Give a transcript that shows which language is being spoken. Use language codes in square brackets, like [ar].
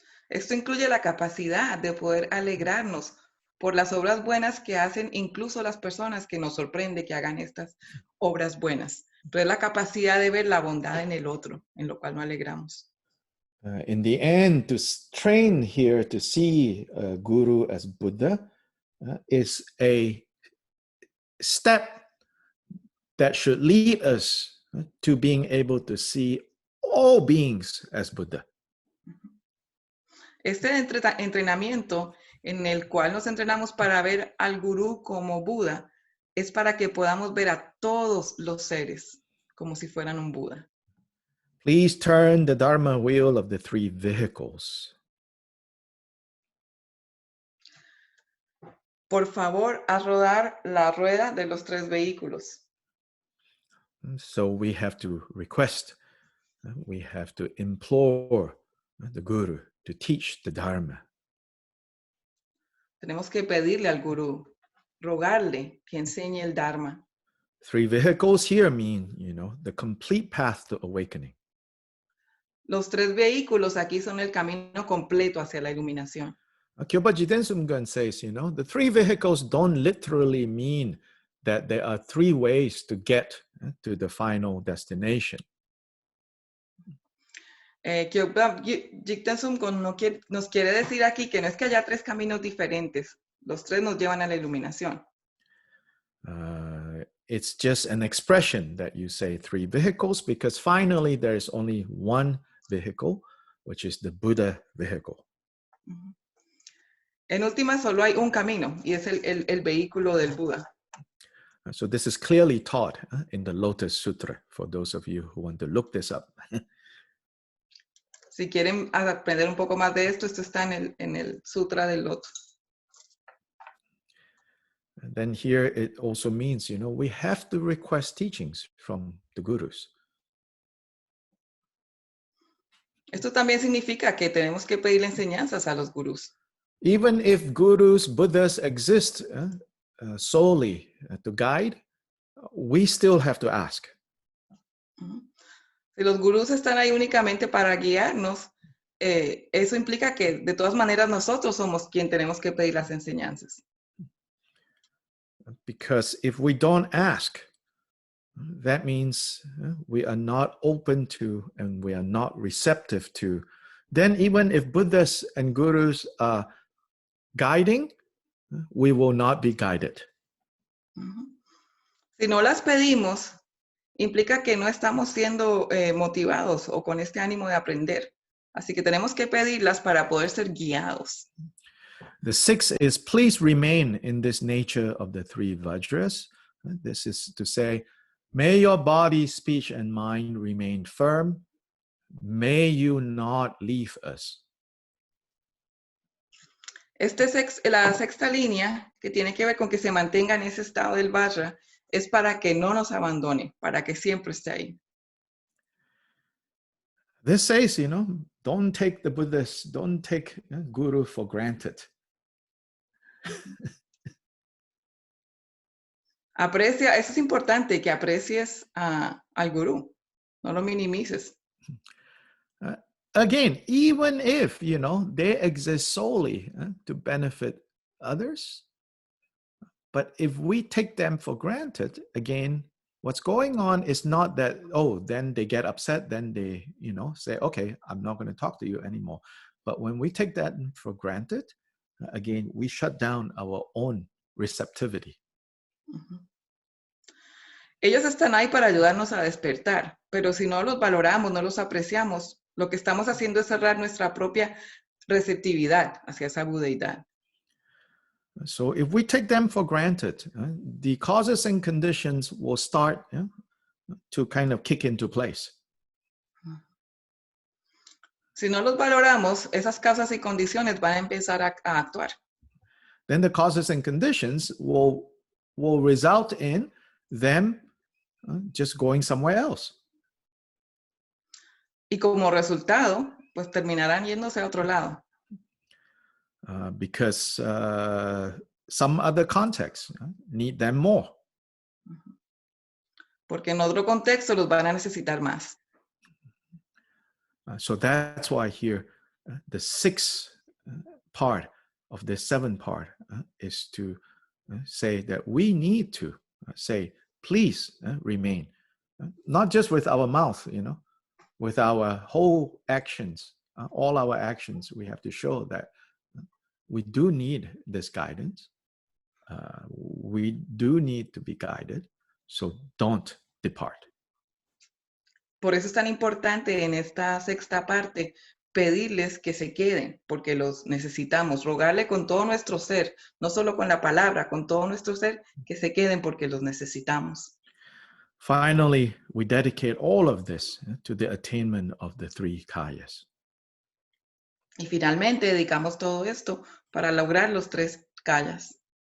[es] Esto incluye la capacidad de poder alegrarnos por las obras buenas que hacen incluso las personas que nos sorprende que hagan estas obras buenas. Pero es la capacidad de ver la bondad en el otro, en lo cual nos alegramos. [en] In the end, to train here to see Guru as Buddha is a step that should lead us to being able to see all beings as Buddha. [es] Este entrenamiento en el cual nos entrenamos para ver al gurú como Buda es para que podamos ver a todos los seres como si fueran un Buda. [en] Please turn the Dharma wheel of the three vehicles. [es] Por favor, haz rodar la rueda de los tres vehículos. [en] So we have to request, we have to implore the Guru to teach the Dharma. [es] Tenemos que pedirle al gurú, rogarle que enseñe el Dharma. [en] Three vehicles here mean, the complete path to awakening. [es] Los tres vehículos aquí son el camino completo hacia la iluminación. [en] Kyopa Jiten Sumgun says, the three vehicles don't literally mean that there are three ways to get to the final destination. [es] Kyopa Jiten Sumgun nos quiere decir aquí que no es que haya tres caminos diferentes, los tres nos llevan a la iluminación. [en] It's just an expression that you say three vehicles because finally there is only one vehicle, which is the Buddha vehicle. [es] En última, solo hay un camino y es el vehículo del Buda. [en] So this is clearly taught in the Lotus Sutra for those of you who want to look this up. [es] Si quieren aprender un poco más de esto, esto está en el Sutra del Loto. [en] And then here it also means, we have to request teachings from the gurus. [es] Esto también significa que tenemos que pedirle enseñanzas a los gurús. [en] Even if gurus, Buddhas exist solely to guide, we still have to ask. [es] Si los gurús están ahí únicamente para guiarnos, eso implica que de todas maneras nosotros somos quien tenemos que pedir las enseñanzas. [en] Because if we don't ask, that means we are not open to and we are not receptive to. Then even if Buddhas and gurus are guiding, we will not be guided. [es] Si no las pedimos, implica que no estamos siendo motivados o con este ánimo de aprender. Así que tenemos que pedirlas para poder ser guiados. [en] The sixth is, please remain in this nature of the three Vajras. This is to say, may your body, speech, and mind remain firm. May you not leave us. [es] La sexta línea, que tiene que ver con que se mantenga en ese estado del Vajra, es para que no nos abandone, para que siempre esté ahí. [en] This says, don't take the Buddhas, don't take Guru for granted. [es] Aprecia, eso es importante, que aprecies al gurú, no lo minimices. [en] Again, even if, they exist solely to benefit others, but if we take them for granted, again, what's going on is not that, then they get upset, then they, say, okay, I'm not going to talk to you anymore. But when we take that for granted, again, we shut down our own receptivity. [es] Ellos están ahí para ayudarnos a despertar, pero si no los valoramos, no los apreciamos, lo que estamos haciendo es cerrar nuestra propia receptividad hacia esa budeidad. [en] So if we take them for granted, the causes and conditions will start to kind of kick into place. [es] Si no los valoramos, esas causas y condiciones van a empezar a actuar. [en] Then the causes and conditions will result in them just going somewhere else. [es] Y como resultado, pues terminarán yéndose a otro lado. [en] Because some other contexts need them more. [es] Porque en otro contexto los van a necesitar más. [en] So that's why here the sixth part of the seventh part is to say that we need to say, please remain. Not just with our mouth, with our whole actions, all our actions, we have to show that we do need this guidance. we do need to be guided, so don't depart. [es] Por eso es tan importante en esta sexta parte pedirles que se queden, porque los necesitamos, rogarle con todo nuestro ser, no solo con la palabra, con todo nuestro ser, que se queden porque los necesitamos. [en] Finally, we dedicate all of this to the attainment of the three kayas. [es] Y finalmente dedicamos todo esto para lograr los tres kayas.